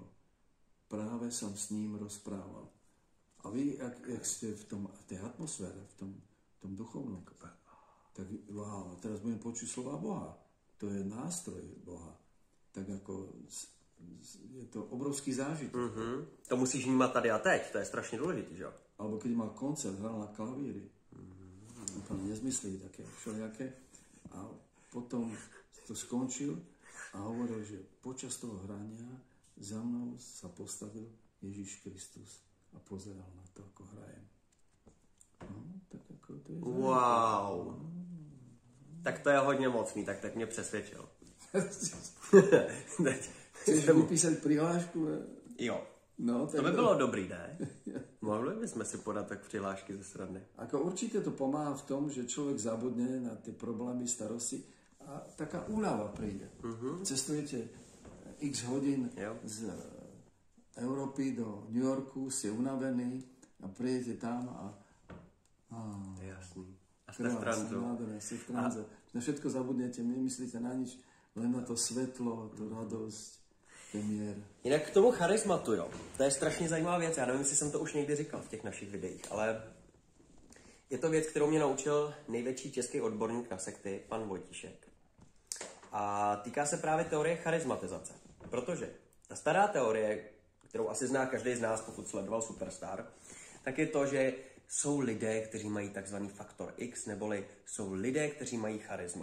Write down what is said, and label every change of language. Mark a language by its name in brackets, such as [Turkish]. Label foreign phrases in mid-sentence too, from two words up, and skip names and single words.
[Slovak] Práve som s ním rozprával. A vy, jak ste v tej atmosfére, v tom duchovnom, tak wow, teraz budem počuť slova Boha. To je nástroj Boha. Tak ako je to obrovský zážitok. [Czech] To musíš vnímat tady a teď, to je strašně důležitý, že jo? [Slovak] Alebo keď mal koncert, hral na klavíri. Úplne nezmyslí také všelijaké. A potom to skončil a hovoril, že počas toho hrania za mnou sa postavil Ježiš Kristus a pozeral na to, ako hrajem. No, tak ako to je zážitok. Wow. [Czech] Tak to je hodně mocný, tak mě přesvědčil. [Slovak] Chceš vypísať prihlášku? [Czech] Jo. No, to by bylo dobrý, ne? Mohli bychom si podat tak přihlášky ze strany. [Slovak] Ako určite to pomáha v tom, že človek zabudne na tie problémy, starosti a taká úľava príde. Cestujete x hodín [Czech] Jo. [Slovak] z Európy do New Yorku, ste unavení a prijete tam a [Czech] Jasný. A jste v tranzu. [Slovak] Nádherné, ste v tranze. Na všetko zabudnete, nemyslíte na nič, len na to svetlo, tu radosť, ten mier. [Czech] Jinak k tomu charizmatu, jo. To je strašně zajímavá věc. Já nevím, jestli jsem to už někdy říkal v těch našich videích, ale je to věc, kterou mě naučil největší český odborník na sekty, pan Vojtíšek. A týká se právě teorie charizmatizace. Protože ta stará teorie, kterou asi zná každý z nás, pokud sledoval Superstar, tak je to, že jsou lidé, kteří mají takzvaný faktor X, neboli jsou lidé, kteří mají charisma.